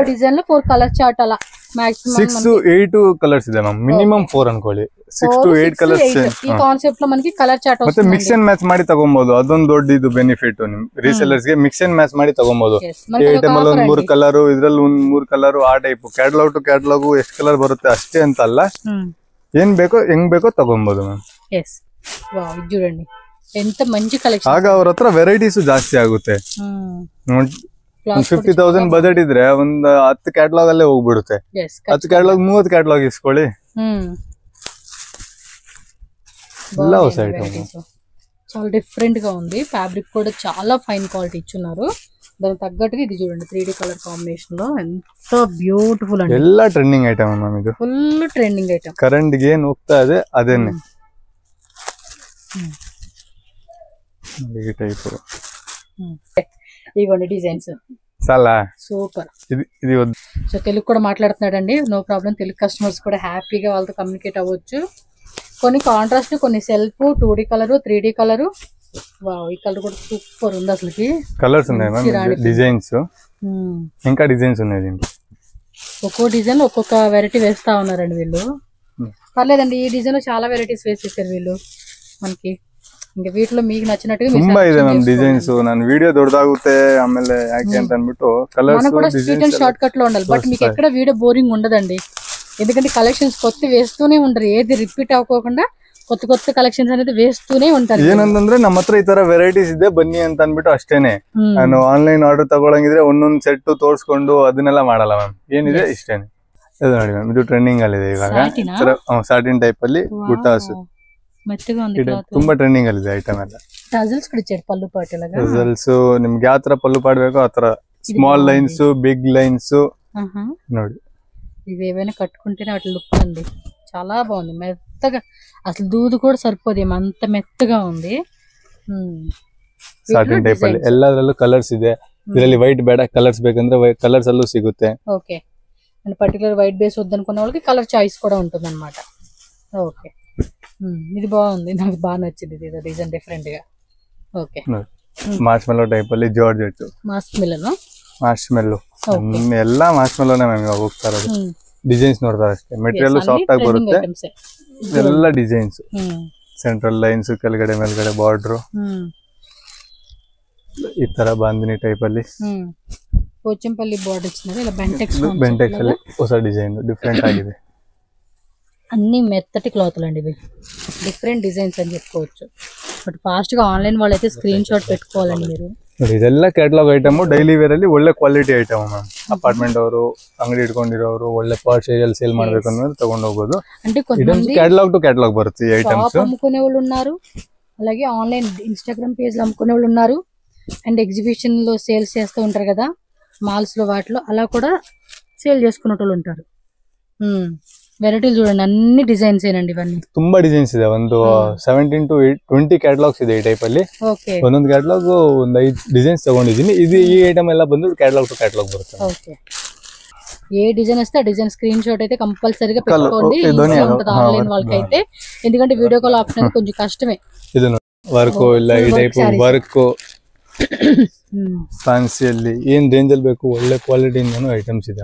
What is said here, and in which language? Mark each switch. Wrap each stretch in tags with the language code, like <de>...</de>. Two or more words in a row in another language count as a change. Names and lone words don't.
<kn>ಡಿಸೈನ್ లో 4</kn> <en>colour chart</en> <kn>ಅಲ್ಲ, ಮ್ಯಾಕ್ಸಿಮಂ 6 to 8 ಕಲರ್ಸ್ ಇದೆ ಮ್ಯಾಮ್, ಮಿನಿಮಮ್ 4 ಅನ್ಕೊಳ್ಳಿ. 6 to 8 ಕಲರ್ಸ್ ಈ ಕಾನ್ಸೆಪ್ಟ್</kn> <te>లో మనకి</te> <en>colour chart</en> <kn>ಮತ್ತೆ</kn> <en>mix and match</en> <kn>ಮಾಡಿ ತಗೊಬಹುದು. ಅದೊಂದು ದೊಡ್ಡ ಇದು ಬೆನಿಫಿಟ್ ನಿಮ್ ರೀಸೆಲ್ಲರ್ಸ್ ಗೆ.</kn> <en>mix and match</en> <kn>ಮಾಡಿ ತಗೊಬಹುದು. ಈ ಐಟಮ್ ಅಲ್ಲಿ ಒಂದು 3 ಕಲರ್, ಇದ್ರಲ್ಲಿ ಒಂದು 3 ಕಲರ್, ಆ ಟೈಪ್.</kn> <en>catalogue to catalogue</en> <kn>ಎಷ್ಟು ಕಲರ್ ಬರುತ್ತೆ ಅಷ್ಟೇ ಅಂತ ಅಲ್ಲ, ಏನ್ ಬೇಕೋ ಹೆಂಗ್ ಬೇಕೋ ತಗೊಬಹುದು ಮ್ಯಾಮ್.</kn> <en>yes wow,</en> <te>ಇದು చూడండి ఎంత మంచి కలెక్షన్.</te> <kn>ಆಗ ಅವ್ರ ಹತ್ರ ವೆರೈಟೀಸ್ ಜಾಸ್ತಿ ಆಗುತ್ತೆ. 50,000 ಬಜೆಟ್ ಇದ್ರೆ ಒಂದು 10 ಕ್ಯಾಟಲಾಗ್ ಅಲ್ಲೇ ಹೋಗ್ಬಿಡುತ್ತೆ. 10 ಕ್ಯಾಟಲಾಗ್ 30 ಕ್ಯಾಟಲಾಗ್ ಇಸ್ಕೊಳ್ಳಿ.</kn> <te>చాలా డిఫరెంట్ గా ఉంది. ఫ్యాబ్రిక్ కూడా చాలా</te> <en>fine quality</en> <te>ఇచ్చున్నారు. దానికి తగ్గట్టుగా ఇది చూడండి 3D</te> <en>colour combination</en> <te>లో ఎంత బ్యూటిఫుల్ అండి.</te> <kn>ಎಲ್ಲ</kn> <en>trending item</en> <kn>ಮ್ಯಾಮ್, ಇದು</kn> <en>full trending item.</en> <kn>ಕರೆಂಟ್ ಗೆ ಏನು ಹೋಗ್ತಾ ಇದೆ ಅದೇನೆ ಈ ಟೈಪ್.</kn> <te>ఇవ్వండి డిజైన్స్ చాలా సూపర్. ఇది సో తెలుగు కూడా మాట్లాడుతున్నాడండి,</te> <en>no problem.</en> <te>తెలుగు కస్టమర్స్ కూడా హ్యాపీగా వాళ్ళతో కమ్యూనికేట్ అవ్వచ్చు. కొన్ని కాంట్రాస్ట్, కొన్ని సెల్ఫ్, 2D కలర్, 3D కలర్. వావ్, ఈ కలర్ కూడా సూపర్ ఉంది. అసలుకి కలర్స్ ఉన్నాయి మ్యామ్, డిజైన్స్ ఇంకా డిజైన్స్ ఉన్నాయి దీంట్లో. ఒక్కో డిజైన్ ఒక్కొక్క వెరైటీ వేస్తా ఉన్నారండి వీళ్ళు. పర్లేదండి, ఈ డిజైన్ లో చాలా వెరైటీస్ వేసేసారు వీళ్ళు మనకి. ఇంకా వీటిలో మీకు నచ్చినట్టుగా</te> <kn>ತುಂಬಾ ಇದೆ ಮ್ಯಾಮ್ ಡಿಸೈನ್ಸ್. ನಾನು ವಿಡಿಯೋ ದೊಡ್ಡದಾಗುತ್ತೆ ಆಮೇಲೆ ಯಾಕೆ ಅಂತ ಅನ್ಬಿಟ್ಟು ಕಲರ್ಸ್</kn> <te>కూడా</te> <en>street and short cut</en> <te>లో ఉండాలి. బట్ మీకు ఎక్కడ వీడియో బోరింగ్ ఉండదండి, ఎందుకంటే కలెక్షన్స్ కొత్త వేస్తూనే ఉంటారు. ఏది రిపీట్ అవ్వకుండా కొత్త కొత్త కలెక్షన్స్ అనేది వేస్తూనే ఉంటారు.</te> <kn>ಏನಂತಂದ್ರೆ ನಮ್ಮ ಹತ್ರ ಈ ತರ ವೆರೈಟೀಸ್ ಇದೆ ಬನ್ನಿ ಅಂತ ಅನ್ಬಿಟ್ಟು ಅಷ್ಟೇನೆ. ನಾನು</kn> <en>online order</en> <kn>ತಗೊಳಂಗಿದ್ರೆ ಒಂದೊಂದು ಸೆಟ್ ತೋರ್ಸ್ಕೊಂಡು ಅದನ್ನೆಲ್ಲ ಮಾಡಲ್ಲ ಮ್ಯಾಮ್. ಏನಿದೆ ಇಷ್ಟೇನೆ. ಇದು ನೋಡಿ ಮ್ಯಾಮ್, ಇದು ಟ್ರೆಂಡಿಂಗ್ ಅಲ್ಲಿ ಇದೆ ಇವಾಗ.</kn> <en>satin type</en> <kn>ಅಲ್ಲಿ ಬುಟ್ಟಾಸ್</kn> <te>మెత్తగా ఉంది.</te> <kn>ತುಂಬಾ ಟ್ರೆಂಡಿಂಗ್ ಅಲ್ಲಿ ಇದೆ ಐಟಮ್ ಎಲ್ಲ.</kn> <te>ಟಜಲ್ಸ್ ಕೂಡ ಇಚ್ಚಾడు పళ్ళు పాటలాగా.</te> <kn>ಟಜಲ್ಸ್ ನಿಮ್ಗೆ ಯಾವ ತರ ಪಲ್ಲು ಪಾಡ್ಬೇಕೋ ಆ ತರ</kn> <en>small lines, big lines</en> <kn>ನೋಡಿ.</kn> <te>ఇవి ఏవైనా కట్టుకుంటేనే వాటి లుక్ అండి చాలా బాగుంది. మెత్తగా అసలు దూదు కూడా సరిపోదు, అంత మెత్తగా ఉంది.</te> <en>satin type</en> <kn>ಅಲ್ಲಿ ಎಲ್ಲದರಲ್ಲೂ ಕಲರ್ಸ್ ಇದೆ. ಇದರಲ್ಲಿ ವೈಟ್ ಬೇಡ, ಕಲರ್ಸ್ ಬೇಕಂದ್ರೆ ಕಲರ್ಸ್ ಅಲ್ಲೂ ಸಿಗುತ್ತೆ.</kn> <te>ఓకే, అండ్</te> <en>particular white base</en> <te>వద్దనుకున్న వాళ్ళకి</te> <en>colour choice</en> <te>కూడా ఉంటుంది అన్నమాట. ఓకే, ఇది బాగుంది, నాకు బాగా నచ్చింది. ఇది డిజైన్ డిఫరెంట్ గా. ఓకే,</te> <en>marshmallow type</en> <kn>ಅಲ್ಲಿ ಜಾರ್ಜೆಟ್. ಮಾರ್ಶ್ಮೆಲೋ ಎಲ್ಲ ಮಾರ್ಶ್ಮೆಲೋನೇ ಮ್ಯಾಮ್ ಇವಾಗ ಹೋಗ್ತಾ ಇರೋದು. ಡಿಸೈನ್ಸ್ ನೋಡ್ತಾರೆ ಅಷ್ಟೇ,</kn> <en>material soft</en> <kn>ಆಗಿ ಬರುತ್ತೆ. ಎಲ್ಲ</kn> <en>designs, central lines,</en> <kn>ಕೆಳಗಡೆ ಮೇಲ್ಗಡೆ ಬಾರ್ಡರ್, ಈ ತರ ಬಾಂದಿನಿ ಟೈಪ್ ಅಲ್ಲಿ</kn> <te>పోచంపల్లి బార్డర్ ఇచ్చినారు. ఇలా</te> <kn>బెంటెక్స్ ಅಲ್ಲಿ ಹೊಸ ಡಿಸೈನ್ ಡಿಫರೆಂಟ್ ಆಗಿದೆ.</kn> <te>అన్ని మెత్తటి క్లాత్లు అండి ఇవి, డిఫరెంట్ డిజైన్స్ అని చెప్పుకోవచ్చు.</te> <en>but fast</en> <te>గా ఆన్లైన్ వాళ్ళైతే</te> <en>screen shot</en> <te>పెట్టుకోవాలండి మీరు.</te> <kn>ಇದೆಲ್ಲ</kn> <en>catalogue item, daily wear</en> <kn>ಅಲ್ಲಿ ಒಳ್ಳೆ</kn> <en>quality item ma'am.</en> <kn>ಅಪಾರ್ಟ್ಮೆಂಟ್ ಅವರು, ಅಂಗಡಿ ಇಟ್ಕೊಂಡಿರೋರು, ಒಳ್ಳೆ ಪಾರ್ಟ್ಸ್ ಏರಿಯಲ್ ಸೇಲ್ ಮಾಡ್ಬೇಕು ಅಂದ್ರೆ ತಗೊಂಡು ಹೋಗೋದು.</kn> <te>అంటే కొంతమంది</te> <en>catalogue to catalogue</en> <kn>ಬರುತ್ತೆ ಈ ಐಟಮ್ಸ್.</kn> <te>అమ్ముకునే వాళ్ళు ఉన్నారు, అలాగే</te> <en>online Instagram page</en> <te>లో అమ్ముకునే వాళ్ళు ఉన్నారు, అండ్ ఎగ్జిబిషన్ లో సేల్స్ చేస్తూ ఉంటారు కదా మాల్స్ లో, వాటిలో అలా కూడా సేల్ చేసుకునే వాళ్ళు ఉంటారు. వెరైటీలు చూడండి, అన్ని డిజైన్స్ ఏనండి ఇవన్నీ.</te> <kn>ತುಂಬಾ ಡಿಸೈನ್ಸ್ ಇದೆ. ಒಂದು 17 to 20 ಕ್ಯಾಟಲಾಗ್ಸ್ ಇದೆ ಈ ಟೈಪ್ ಅಲ್ಲಿ. ಒಂದೊಂದು ಕ್ಯಾಟಲಾಗ್ ಒಂದು 5 ಡಿಸೈನ್ಸ್ ತಗೊಂಡಿದ್ದೀನಿ. ಇದು ಈ ಐಟಮ್ ಎಲ್ಲ ಬಂದು</kn> <en>catalogue to catalogue</en> <kn>ಬರುತ್ತೆ.</kn> <te>ఓకే, ఏ డిజైన్ వస్తే ఆ డిజైన్</te> <en>screen shot</en> <te>అయితే కంపల్సరీగా పెట్టుకోండి. ఆన్లైన్ వాళ్ళకి అయితే, ఎందుకంటే</te> <en>video call option</en> <te>కొంచెం కష్టమే.</te> <kn>ಇದು ವರ್ಕ್ ಇಲ್ಲ ಈ ಟೈಪ್ ವರ್ಕ್ ಫ್ಯಾನ್ಸಿಯಲ್ಲಿ ಏನ್ ರೇಂಜ್ ಅಲ್ಲಿ ಬೇಕು ಒಳ್ಳೆ ಕ್ವಾಲಿಟಿ ಇಂದನು ಐಟಮ್ಸ್ ಇದೆ.</kn>